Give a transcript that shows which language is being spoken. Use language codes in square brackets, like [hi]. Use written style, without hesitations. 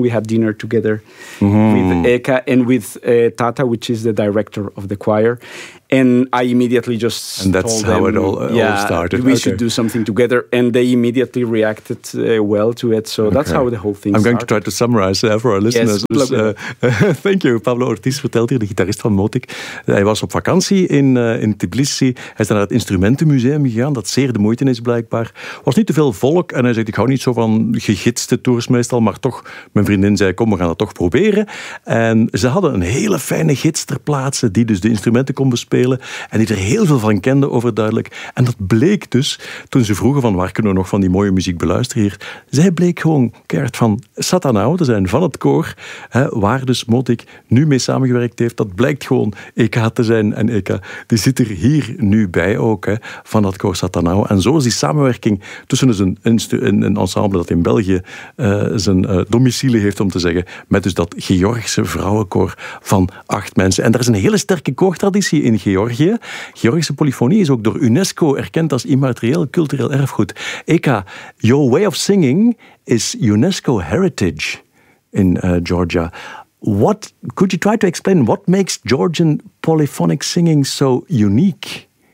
[en] We had dinner together with Eka and with Tata, which is the director of the choir. And I immediately just told them... And that's how it all started. We should do something together. And they immediately reacted well to it. So that's how the whole thing started. I'm going to try to summarize for our listeners. Yes, look, thank you. [nl] Pablo Ortiz vertelt hier, de gitarist van Motik. Hij was op vakantie in Tbilisi. Hij is naar het Instrumentenmuseum gegaan, dat zeer de moeite is blijkbaar. Was niet te veel volk. En hij zegt, ik hou niet zo van gegidste tours meestal. Maar toch, mijn vriendin zei, kom, we gaan dat toch proberen. En ze hadden een hele fijne gids ter plaatse die dus de instrumenten kon bespreken. En die er heel veel van kende, overduidelijk. En dat bleek dus, toen ze vroegen van waar kunnen we nog van die mooie muziek beluisteren hier, zij bleek gewoon keihard van Satanao te zijn, van het koor, hè, waar dus Motik nu mee samengewerkt heeft. Dat blijkt gewoon Eka te zijn. En Eka, die zit er hier nu bij ook, hè, van dat koor Satanao. En zo is die samenwerking tussen dus een ensemble dat in België zijn domicilie heeft, om te zeggen, met dus dat Georgische vrouwenkoor van 8 mensen. En daar is een hele sterke koortraditie in Georgië. Georgische polyfonie is ook door UNESCO erkend als immaterieel cultureel erfgoed. [en] Eka, your way of singing is UNESCO heritage in Georgia. What could you try to explain what makes Georgian polyphonic singing so unique?